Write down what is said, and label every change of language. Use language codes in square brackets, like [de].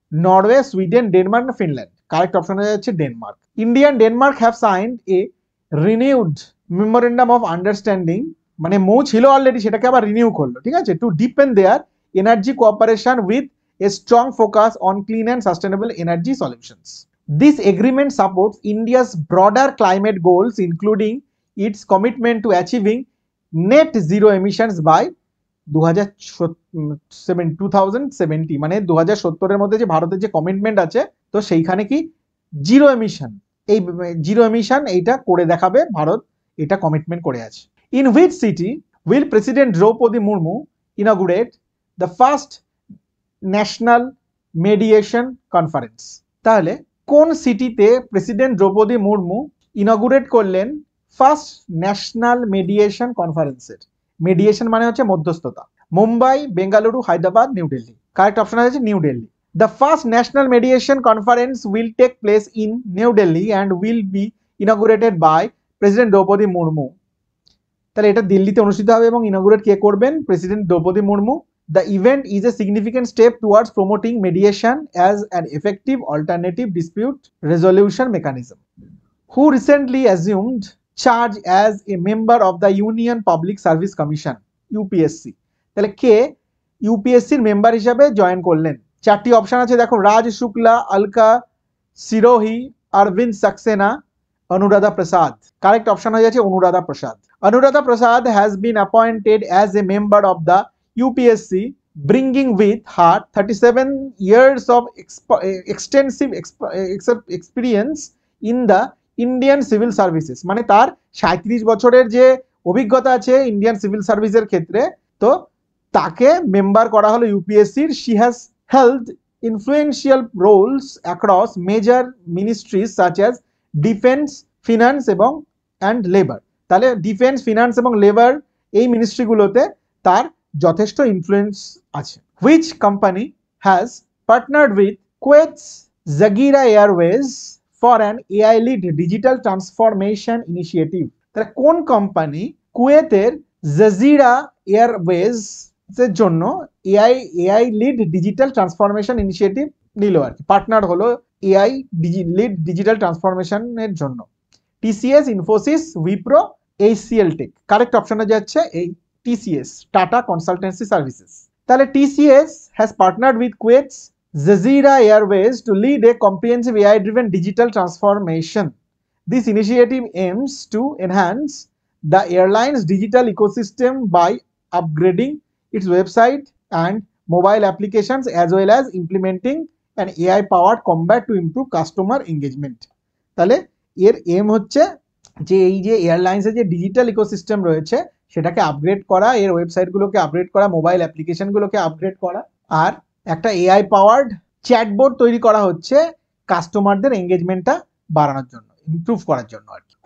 [bn] Norway, Sweden, Denmark না Finland? Correct option হয়ে যাচ্ছে Denmark. [en] India and Denmark have signed a renewed memorandum of understanding, [bn] মানে মৌ ছিল already, সেটাকে আবার রিনিউ করলো, ঠিক আছে, [en] To deepen their energy cooperation with a strong focus on clean and sustainable energy solutions. This agreement supports India's broader climate goals, including its commitment to achieving net zero emissions by [bn] 2070 মানে 2070-এর মধ্যে যে ভারতের যে commitment আছে, তো সেইখানে কি zero emission, এই জিরো এমিশন এইটা করে দেখাবে ভারত, এটা কমিটমেন্ট করে আছে। [en] In which city will president Droupadi Murmu inaugurate the first national mediation conference? [bn] তাহলে কোন সিটিতে প্রেসিডেন্ট দ্রৌপদী মুর্মু ইনগুরেট করলেন ফার্স্ট ন্যাশনাল মেডিয়েশন কনফারেন্সের? মেডিয়েশন মানে হচ্ছে মধ্যস্থতা। Mumbai, Bengaluru, Hyderabad, new Delhi. Correct option আছে new Delhi. [en] The first national mediation conference will take place in new Delhi and will be inaugurated by president Droupadi Murmu. [bn] তাহলে এটা দিল্লিতে অনুষ্ঠিত হবে এবং ইনগুরেট কে করবেন? President Draupadi Murmu. [en] The event is a significant step towards promoting mediation as an effective alternative dispute resolution mechanism. Who recently assumed charge as a member of the Union Public Service Commission UPSC? [bn] তাহলে কে ইউপিএসসির member হিসাবে join করলেন? চারটি option আছে দেখো, রাজ শুক্লা, আলকা সিরোহি, অরবিন্দ সাক্সেনা, অনুরাধা প্রসাদ। Correct option হয়ে যাচ্ছে অনুরাধা প্রসাদ। [en] Anuradha Prasad has been appointed as a member of the UPSC, bringing with her 37 years of extensive experience in the Indian civil services. [bn] মানে তার 37 বছরের যে অভিজ্ঞতা আছে ইন্ডিয়ান সিভিল সার্ভিসের ক্ষেত্রে, তো তাকে মেম্বার করা হলো ইউপিএসসির। [en] She has held influential roles across major ministries such as defence, finance [bn] এবং [en] And labour. [bn] তাহলে ডিফেন্স, ফিনান্স এবং লেবার এই মিনিস্ট্রিগুলোতে তার যথেষ্ট ইনফ্লুয়েন্স আছে। [en] Which company has partnered with Kuwait's Jazeera Airways for an AI lead digital transformation initiative? [bn] তাহলে কোন company কুয়েতের জাজিরা এয়ারওয়েজ এর জন্য AI lead digital transformation initiative নিল আর কি, পার্টনার হলো এআই লিড ডিজিটাল ট্রান্সফরমেশনের জন্য? TCS, Infosys, Wipro, HCL take. Correct অপশনে যাচ্ছে এই টিসিএস, টাটা কনসালটেন্সি সার্ভিসেস। [en] তাহলে TCS has partnered with Kuwait's Jazeera Airways to lead a comprehensive AI driven digital transformation. This initiative aims to enhance the airline's digital ecosystem by upgrading its website and mobile applications as well as implementing an AI powered combat to improve customer engagement. [bn] তাহলে এর M হচ্ছে যে এই যে এয়ারলাইন্সের যে digital ecosystem রয়েছে সেটাকে আপগ্রেড করা, এর ওয়েবসাইটগুলোকে আপগ্রেড করা, মোবাইল অ্যাপ্লিকেশনগুলোকে আপগ্রেড করা, আর একটা এআই পাওয়ার্ড চ্যাটবোর্ড তৈরি করা হচ্ছে কাস্টমারদের এঙ্গেজমেন্টটা বাড়ানোর জন্য, ইমপ্রুভ করার জন্য আর কি।